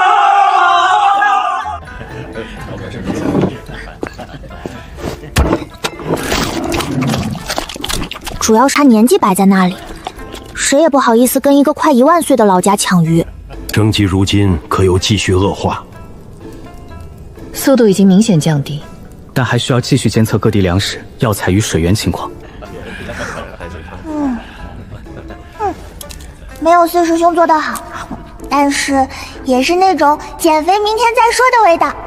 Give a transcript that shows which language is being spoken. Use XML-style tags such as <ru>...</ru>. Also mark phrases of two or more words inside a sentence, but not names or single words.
<zh>主要是他年纪摆在那里，谁也不好意思跟一个快1万岁的老家抢鱼。征集如今可有继續惡化？速度已經明顯降低，但還需要繼續監測各地糧食、藥材與水源情況。沒有四師兄做得好，但是也是那種減肥明天再說的味道。</zh>